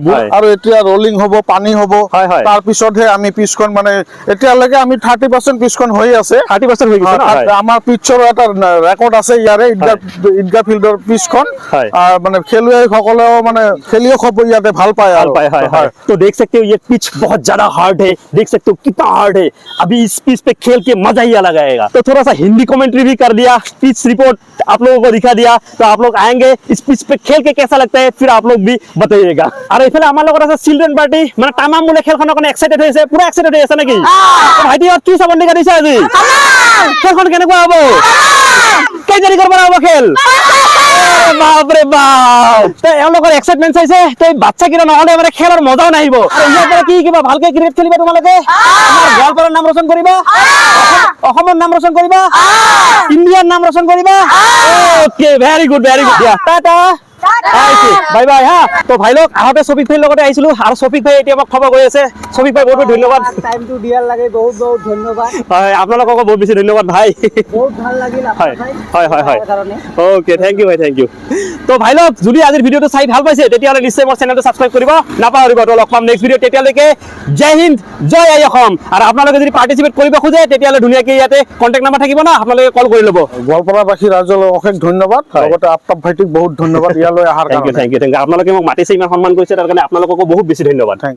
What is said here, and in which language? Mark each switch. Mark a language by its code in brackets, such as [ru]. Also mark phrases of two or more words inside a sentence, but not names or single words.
[as] আৰু এতিয়া ৰোলিং হ'ব পানী হ'ব তাৰ পিছতহে আমি পিছখন মানে এতিয়ালৈকে আমি 30% পিছখন হৈ আছে 30% হৈ গৈছে আমাৰ পিছৰ এটা ৰেকৰ্ড আছে ইয়াৰে ঈদগাহ ফিল্ডৰ পিছখন মানে খেলুৱৈসকলেও মানে খেলিও খুব ইয়াতে ভাল পায় [hi] तो देख सकते हो ये पिच बहुत ज्यादा हार्ड है देख सकते हो कितना हार्ड है अभी इस पिच पे खेल के मजा ही अलग आएगा तो थोड़ा सा हिंदी कमेंट्री भी कर दिया [en] pitch report [hi] आप लोगों को दिखा दिया तो आप लोग आएंगे इस पिच पे खेल के कैसा लगता है फिर आप लोग भी बताइएगा और [as] এইফালে আমাৰ লগত আছে চিলড্ৰেন পাৰ্টি মানে তামাম মুলে খেলখনৰ কাৰণে এক্সাইটেড হৈছে পুৰা এক্সাইটেড হৈ আছে নেকি ভাইটি কি চাবন্দি কাটিছে আজি খেলখন কেনেকুৱা হ'ব কেই তাৰিখৰ পৰা হ'ব খেল বাপৰে বাপ তো এওঁলোকৰ এক্সাইটমেণ্ট চাইছে তো এই বাচ্চা কেইটা নহ'লে মানে খেলৰ মজাও নাহিব আৰু ইয়াৰ পৰা কি কিবা ভালকে ক্ৰিকেট খেলিবা তোমালোকে আমাৰ গোৱালপাৰাৰ নাম ৰোশন কৰিবা অসমৰ নাম ৰোশন কৰিবা ইণ্ডিয়াৰ নাম ৰোশন কৰিবা [en] okay very good [as] দিয়া [en] tata bye bye [as] হা তো ভাই লোক আহতে শফিক ভাইৰ লগতে আহিছিলো আৰু শফিক ভাই এতিয়া আমাক খবৰ কৰি আছে শফিক ভাই বহুত ধন্যবাদ টাইমটো দিয়াৰ লাগে বহুত বহুত ধন্যবাদ হয় আপোনালোককো বহুত বেছি ধন্যবাদ ভাই বহুত ভাল লাগিল হয় আপোনাৰ হয় হয় কাৰণে [en] okay thank you [as] ভাই [en] thank you [as] তো ভাই লোক যদি আজিৰ ভিডিঅটো চাই ভাল পাইছে তেতিয়াহ'লে নিশ্চয় মোৰ চেনেলটো ছাবস্ক্ৰাইব কৰিব নাপাহৰিব তো লগ পাম [en] next video' [as] তেতিয়ালৈকে জয় হিন্দ জয় আই অসম আৰু আপোনালোকে যদি পাৰ্টিচিপেট কৰিব খোজে তেতিয়াহ'লে ধুনীয়াকৈ ইয়াতে [en] contact number [as] থাকিব না আপোনালোকে কল কৰি ল'ব গোৱালপাৰাবাসী ৰাইজলৈ অশেষ ধন্যবাদ লগতে আফতাব ভাইটিক বহুত ধন্যবাদ ইয়ালৈ অহাৰ [en] thank you [as] আপোনালোকে মোক মাতিছে ইমান সন্মান কৰিছে তাৰ কাৰণে আপোনালোককো বহুত বেছি ধন্যবাদ